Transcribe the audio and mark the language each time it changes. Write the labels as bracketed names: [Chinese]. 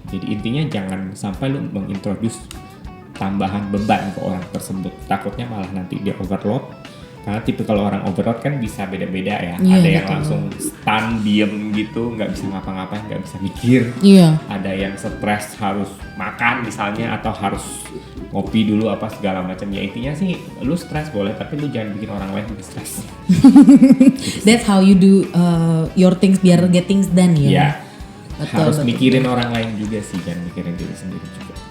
[Indonesian] Jadi intinya jangan sampai lu mengintroduce tambahan beban ke orang tersebut, takutnya malah nanti dia overload. Karena tipikal orang overload kan bisa beda-beda ya. Ada yang langsung stun, diem gitu, nggak bisa ngapa-ngapain, nggak bisa mikir. Ada yang stres harus makan misalnya, atau harus ngopi dulu apa segala macam. Ya intinya sih, lu stres boleh, tapi lu jangan bikin orang lain juga stres. [English] That's how you do your things biar get things done ya. [Indonesian] Harus mikirin orang lain juga sih, jangan mikirin diri sendiri juga.